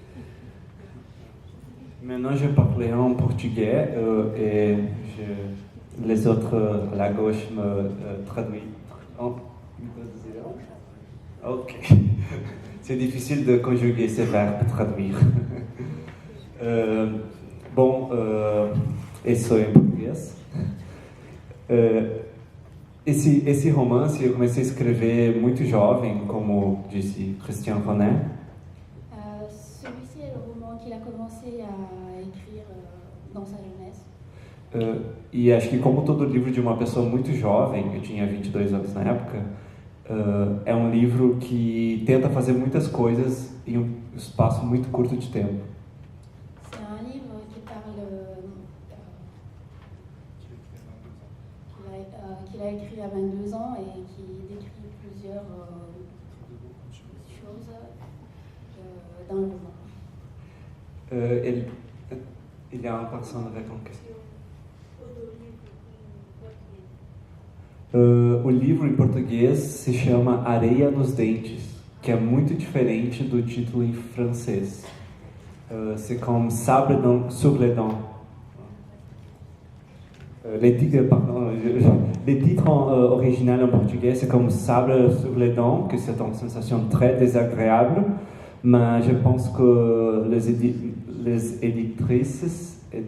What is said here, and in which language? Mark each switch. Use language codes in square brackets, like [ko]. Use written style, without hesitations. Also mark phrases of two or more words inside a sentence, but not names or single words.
[fr] Maintenant, je parlerai en portugais et les autres à la gauche me traduisent. Ok. C'est difficile de conjuguer ces verbes, traduire. [pt] Isso em português. Esse romance eu comecei a escrever muito jovem, como disse Christian Ronet. [fr] Celui-ci est le roman qu'il a commencé à écrire dans sa jeunesse. [pt] E acho que, como todo livro de uma pessoa muito jovem, eu tinha 22 anos na época, é um livro que tenta fazer muitas coisas em um espaço muito curto de tempo. [fr] C'est un livre qui parle qu'il a écrit à 22 ans et qui décrit plusieurs choses dans le roman. Il y a une personne avec une question. [pt] O livro em português se chama Areia nos Dentes, que é muito diferente do título em francês. [fr] C'est comme Sable sur les dents. Le titre original en portugais, c'est comme Sable sur les dents, que c'est une sensation très désagréable, mais je pense que les éditrices...